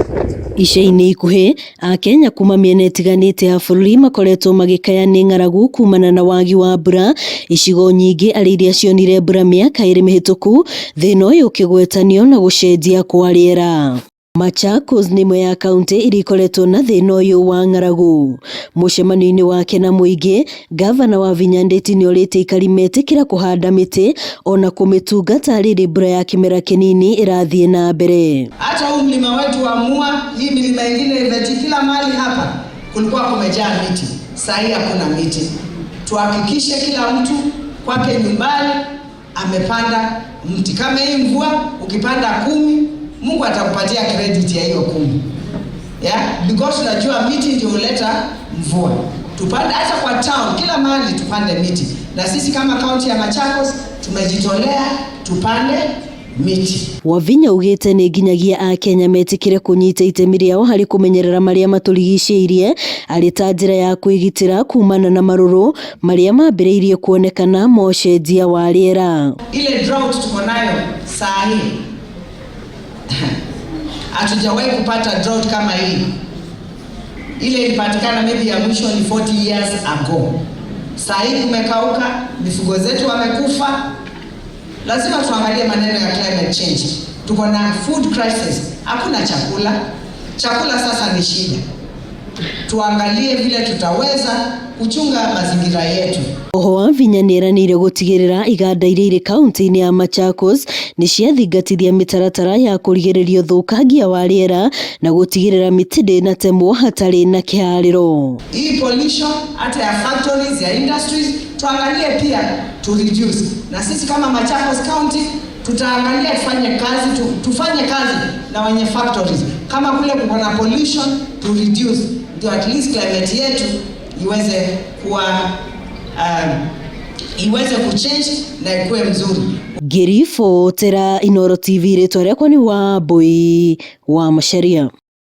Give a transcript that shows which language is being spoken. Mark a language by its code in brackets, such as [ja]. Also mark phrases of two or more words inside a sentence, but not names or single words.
[ki] Ica-inĩ ikuhĩ Akenya kuma mĩena ĩtiganĩte ya bũrũri makoretwo magĩkayania ng'aragu kumana na wagi wa mbura icigo nyingĩ arĩ iria cionire mbura mĩaka 2 mĩhĩtũku, thĩna ũyũ ũkĩgwetanio na gũcenjia kwa rĩera. Machakos nĩ ĩmwe ya kaunti iria ikoretwo na thĩna ũyũ wa ng'aragu. Mũcemanio-inĩ wake na mũingĩ, gavana wa Vihiga Ndeti nĩorĩtie aikari metĩkĩra kũhanda mĩtĩ ona kũmĩtungata rĩrĩ mbura ya kĩmera kĩnini ĩrathiĩ na mbere. [sw] Hata huu mlima wetu wa Mua, hii milima ingine imeti, kila mahali hapa kulikuwa kumejaa miti. Sasa hii hakuna miti. Tuhakikishe kila mtu kwake nyumbani amepanda mti. Kama hii mvua ukipanda 10, Mungu atakupatia credit ya hiyo 10. Yeah? [en] Because [sw] unajua miti ndio huleta mvua. Tupande hata kwa town, kila mahali tupande miti. Na sisi kama kaunti ya Machakos tumejitolea tupande miti. [ki] Wavinya ugĩte nĩ nginyagia Akenya metĩkĩre kũnyita itemi rĩao harĩ kũmenyerera marĩa matũrigicĩirie arĩ ta njĩra ya kwĩgitĩra kumana na marũrũ marĩa mambĩrĩirie kuonekana ma ũcenjia wa rĩera. [sw] Ile drought tuko nayo saa hii hatujawahi kupata drought kama hii. Ile ilipatikana maybe ya mwisho ni 40 [en] years ago. [sw] Saa hii kumekauka, mifugo zetu wamekufa. Lazima tuangalie maneno ya [en] climate change. [sw] Tuko na [en] food crisis. [sw] Hakuna chakula. Chakula sasa ni shida. Tuangalie vile tutaweza kuchunga mazingira yetu. [ki] Oho Wavinya nĩeranĩire gũtigĩrĩra iganda iria irĩ kaunti-inĩ ya Machakos nĩ ciathingatithia mĩtaratara ya kũrigĩrĩria ũthũkangia wa rĩera na gũtigĩrĩra mĩtĩ ndĩnatemwo hatarĩ na kĩharĩro. [sw] Hii pollution hata ya factories, ya industries, tuangalie pia [en] to reduce. [sw] Na sisi kama Machakos County tutaangalia tufanye kazi na wenye factories. Kama kule kuko na pollution [en] to reduce, [sw] ndio [en] at least [sw] climate yetu iweze kuwa iweze kuchange na ikuwe mzuri. [ki] Ngĩribotera Inooro TV, rĩtwa rĩakwa nĩ Wambui wa Macharia.